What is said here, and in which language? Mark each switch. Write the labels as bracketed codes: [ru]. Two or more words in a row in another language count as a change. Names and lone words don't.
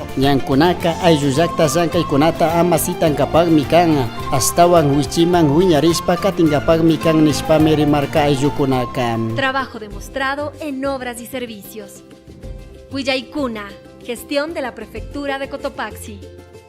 [qu] Ñankunaka aylluyakta llankaykunata ama sitankapakmi kan astawan wichiman wiñarispa katingapakmi kan nishpami rimarka ayllukunaka. [es] Trabajo demostrado en obras y servicios. Huillaicuna, gestión de la Prefectura de Cotopaxi.